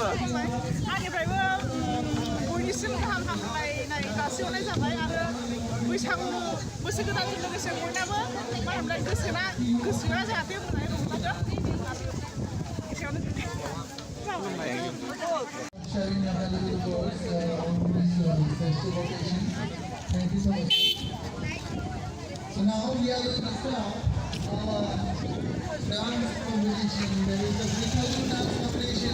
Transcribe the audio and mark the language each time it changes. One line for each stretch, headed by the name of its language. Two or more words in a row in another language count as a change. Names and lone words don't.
Bodo: आंनिफ्रायबो बयनिसिम गाहाम हामलायनाय जासिहरनाय जाबाय आरो बैसागु बोसोर गोदानजों लोगोसे बयनाबो मा होनोमोनलाय गोसोआ जाहाथे मोजाङै रंजाथों एसेयावनो
English: Sharing a valuable words on this festival occasion. Thank you so much. So now we are going to start our dance competition. There is a physical dance competition.